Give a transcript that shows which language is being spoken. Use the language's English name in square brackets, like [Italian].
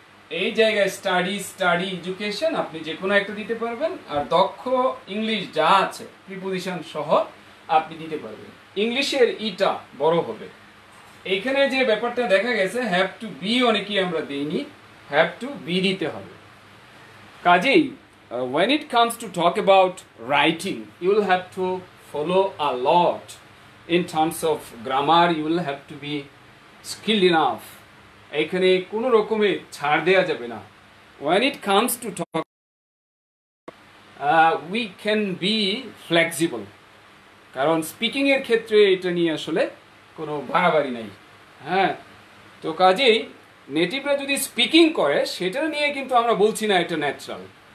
[Bangla] এই জায়গায় study education আপনি যে কোনো একটা দিতে পারবেন, আর দক্ষ ইংলিশ যা আছে প্রিপোজিশন সহ আপনি দিতে পারবেন। ইংলিশের ইটা বড় হবে। এইখানে যে ব্যাপারটা দেখা গেছে, হ্যাভ টু বি অনেকেই আমরা দেইনি, হ্যাভ টু বি দিতে হবে। কাজেই [English] when it comes to talk about writing, you will have to follow a lot in terms of grammar. You will have to be skilled enough. [Bangla] এখানে কোনো রকমের ছাড় দেওয়া যাবে না। [English] when it comes to talk, we can be flexible, [Bangla] কারণ speaking এর ক্ষেত্রে এটা নিয়ে আসলে কোনো বাড়াবাড়ি নাই। হ্যাঁ, তো কাজেই নেটিভরা যদি স্পিকিং করে সেটা নিয়ে কিন্তু আমরা বলছি না এটা ন্যাচারাল।